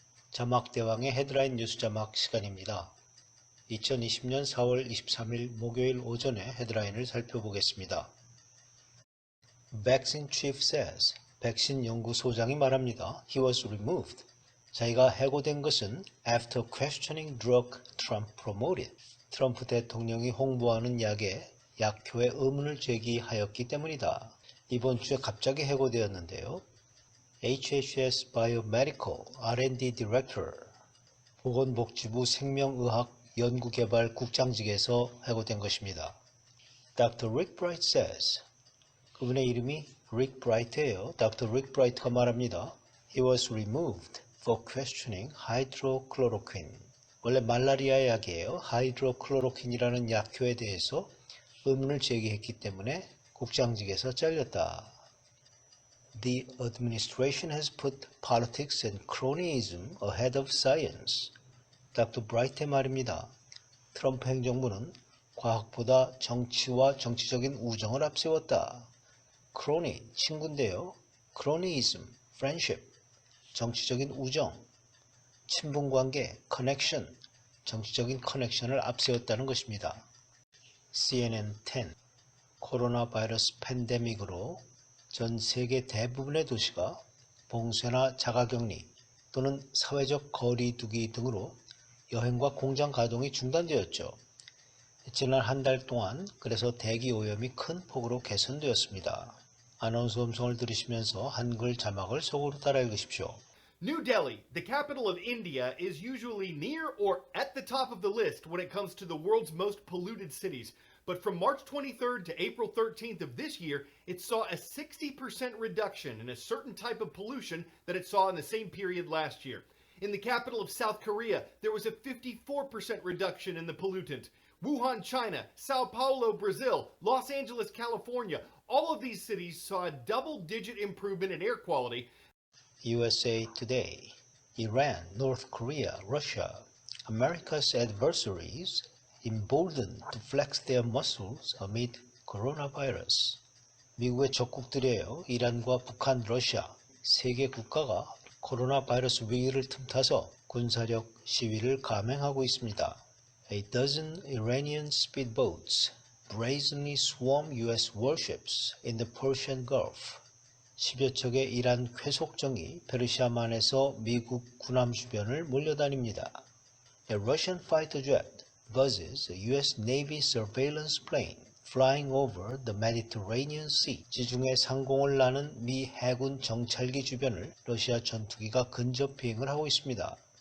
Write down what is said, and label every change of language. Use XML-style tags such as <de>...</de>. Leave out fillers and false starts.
<ko>자막대왕의 헤드라인 뉴스 자막 시간입니다. 2020년 4월 23일 목요일 오전에 헤드라인을 살펴보겠습니다.</ko> <en>Vaccine Chief says,</en> <ko>백신 연구소장이 말합니다.</ko> <en>He was removed.</en> <ko>자기가 해고된 것은</ko> <en>after questioning drug Trump promoted.</en> <ko>트럼프 대통령이 홍보하는 약에 약효의 의문을 제기하였기 때문이다. 이번 주에 갑자기 해고되었는데요. HHS Biomedical R&D Director, 보건복지부 생명의학 연구개발 국장직에서 해고된 것입니다.</ko> <en>Dr.</en> <ko>Rick Bright says, 그분의 이름이 Rick Bright예요.</ko> <en>Dr.</en> <ko>Rick Bright가 말합니다.</ko> <en>He was removed for questioning hydrochloroquine.</en> <ko>원래 말라리아 약이에요. 하이드로클로로퀸이라는 약효에 대해서 의문을 제기했기 때문에 국장직에서 잘렸다.</ko> <en>The administration has put politics and cronyism ahead of science. Dr.</en> <ko>Bright의 말입니다. 트럼프 행정부는 과학보다 정치와 정치적인 우정을 앞세웠다. crony, 친구인데요. cronyism, friendship, 정치적인 우정, 친분관계, connection, 정치적인 커넥션을 앞세웠다는 것입니다. CNN 10, 코로나 바이러스 팬데믹으로 전 세계 대부분의 도시가 봉쇄나 자가격리 또는 사회적 거리 두기 등으로 여행과 공장 가동이 중단되었죠. 지난 한 달 동안 그래서 대기 오염이 큰 폭으로 개선되었습니다. 아나운서 음성을 들으시면서 한글 자막을 속으로 따라 읽으십시오.</ko> <en>New Delhi, the capital of India, is usually near or at the top of the list when it comes to the world's most polluted cities. But from March 23rd to April 13th of this year, it saw a 60% reduction in a certain type of pollution that it saw in the same period last year. In the capital of South Korea, there was a 54% reduction in the pollutant. Wuhan, China, Sao Paulo, Brazil, Los Angeles, California, all of these cities saw a double-digit improvement in air quality. USA Today, Iran, North Korea, Russia, America's adversaries emboldened to flex their muscles amid coronavirus.</en> <ko>미국의 적국들이에요. 이란과 북한, 러시아, 세 개 국가가 코로나 바이러스 위기를 틈타서 군사력 시위를 감행하고 있습니다.</ko> <en>A dozen Iranian speedboats brazenly swarm U.S. warships in the Persian Gulf.</en> <ko>10여 척의 이란 쾌속정이 페르시아만에서 미국 군함 주변을 몰려다닙니다.</ko> <en>A Russian fighter jet buzzes a U.S. Navy surveillance plane flying over the Mediterranean Sea.</en> <ko>지중해 상공을 나는 미 해군 정찰기 주변을 러시아 전투기가 근접 비행을 하고 있습니다.</ko>